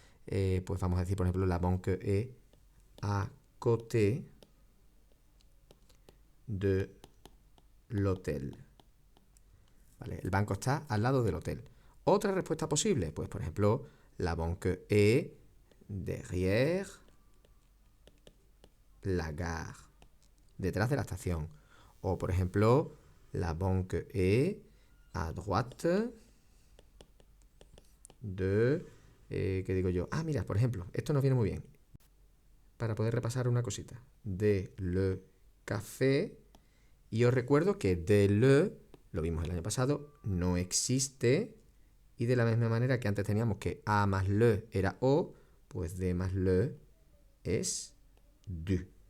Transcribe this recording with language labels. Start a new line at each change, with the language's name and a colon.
Spanish: Pues vamos a decir, por ejemplo,
French: la banque est à côté de l'hôtel.
Spanish: ¿Vale? El banco está al lado del hotel. Otra respuesta posible, pues por ejemplo,
French: la banque est derrière la gare,
Spanish: detrás de la estación. O por ejemplo,
French: la banque est à droite de...
Spanish: ¿qué digo yo? Ah, mira, por ejemplo, esto nos viene muy bien. Para poder repasar una cosita.
French: De le café.
Spanish: Y os recuerdo que de le, lo vimos el año pasado, no existe. Y de la misma manera que antes teníamos que a más le era o, pues de más le es du.